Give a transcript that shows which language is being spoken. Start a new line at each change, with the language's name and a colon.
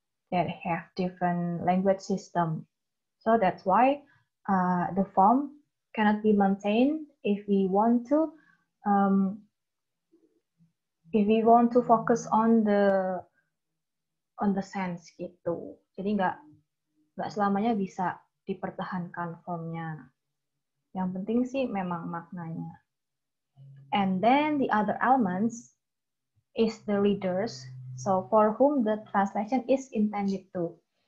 English: They have different language system. So that's why the form cannot be maintained if we want to focus on the sense gitu.
Indonesian: Jadi nggak selamanya bisa dipertahankan formnya. Yang penting sih memang maknanya.
English: And then the other elements is the readers, so for whom the translation is intended to.